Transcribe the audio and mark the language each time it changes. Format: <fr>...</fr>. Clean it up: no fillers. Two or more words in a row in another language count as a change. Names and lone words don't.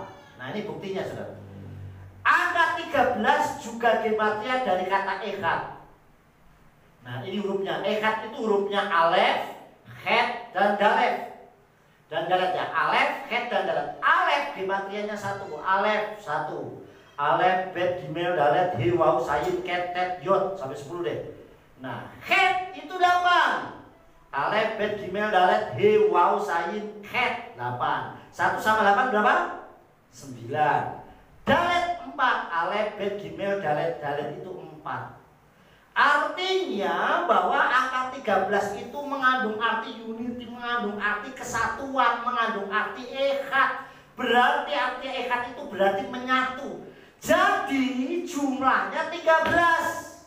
<id>Nah, ini buktinya Saudara. Angka 13 juga gematria dari kata echad. Nah, ini hurufnya. Echad itu hurufnya</id> <he>אלף, חית,</he> <id>dan dalef. Dan dalet ya.</id> <he>אלף, חית,</he> <id>dan dalet. Alef gematrianya satu. Alef satu.</id> <he>אלף, בית, גימל, דלת, הא, וו, זין, חית, טית, יוד.</he> <id>Sampai 10 deh. Nah, het itu 8.</id> <he>אלף, בית, גימל, דלת, he, וו, זין, חית. 8.</he> <id>1 sama 8 berapa? 9.</id> <he>דלת 4, אלף, בית, גימל, דלת, דלת itu 4.</he> <id>Artinya bahwa angka 13 itu mengandung arti unity, mengandung arti kesatuan, mengandung arti echad. Berarti arti echad itu berarti menyatu. Jadi jumlahnya 13.</id>